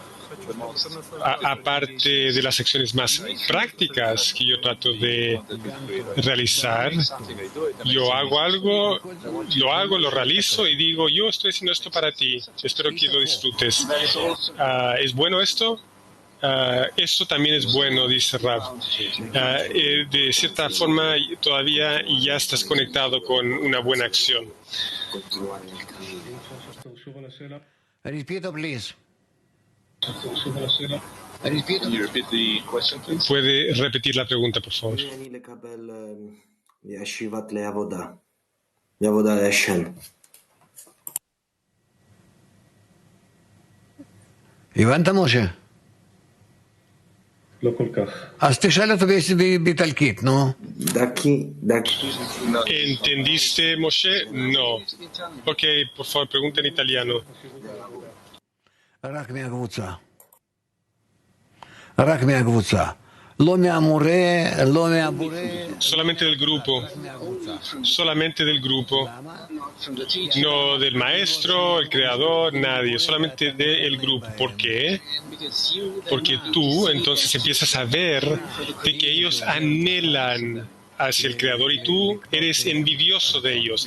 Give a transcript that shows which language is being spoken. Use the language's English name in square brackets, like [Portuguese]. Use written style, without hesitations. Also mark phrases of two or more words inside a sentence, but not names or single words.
[Spanish] Aparte de las acciones más prácticas que yo trato de realizar, yo hago algo, lo realizo y digo, yo estoy haciendo esto para ti, espero que lo disfrutes. ¿Es bueno esto? Eso también es bueno, dice Rav. De cierta forma, todavía ya estás conectado con una buena acción. [English] Repeat, please. [Spanish] ¿Puede repetir la pregunta, por favor? [Hebrew] הבנת, משה? לא כל כך. אז תשאל אותו באיטלקית, נו. [Spanish] ¿Entendiste, Moshe? No. Ok, por favor, pregunta en italiano. [Hebrew] רק מהקבוצה. רק מהקבוצה. לא מהמורה, לא מהבורא. [Spanish] Solamente del grupo. Solamente del grupo. No del maestro, el creador, nadie. Solamente del grupo. ¿Por qué? Porque tú entonces empiezas a ver de que ellos anhelan hacia el creador y tú eres envidioso de ellos.